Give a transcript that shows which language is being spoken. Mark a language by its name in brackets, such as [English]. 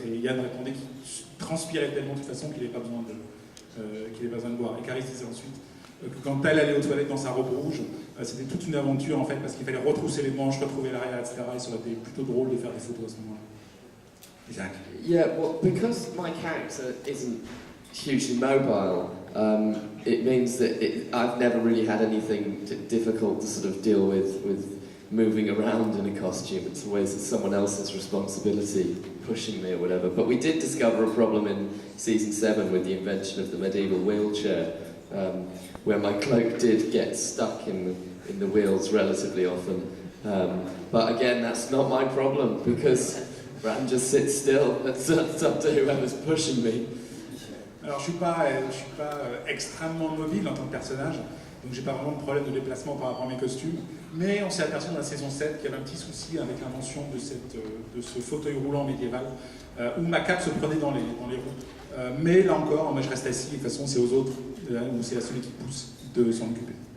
[French] Et Yann répondait qu'il transpirait tellement de toute façon qu'il n'avait pas besoin de boire. Et Caris disait ensuite que quand elle allait aux toilettes dans sa robe rouge, c'était toute une aventure en fait parce qu'il fallait retrousser les manches, retrouver l'arrière, etc. Et ça aurait été plutôt drôle de faire des photos à ce moment-là. Isaac. [English] Yeah, well, because my character isn't hugely mobile, it means that I've never really had anything difficult to sort of deal with moving around in a costume. It's always someone else's responsibility pushing me or whatever. But we did discover a problem in season 7 with the invention of the medieval wheelchair, where my cloak did get stuck in the wheels relatively often. But again, that's not my problem because Bran just sits still. It's up to whoever's pushing me. [French] Alors je suis pas extrêmement mobile en tant que personnage, donc j'ai pas vraiment de problème de déplacement par rapport à mes costumes. Mais on s'est aperçu dans la saison 7 qu'il y avait un petit souci avec l'invention de ce fauteuil roulant médiéval où ma cape se prenait dans les roues. Mais là encore, moi je reste assis, de toute façon c'est aux autres, ou c'est à celui qui pousse de s'en occuper.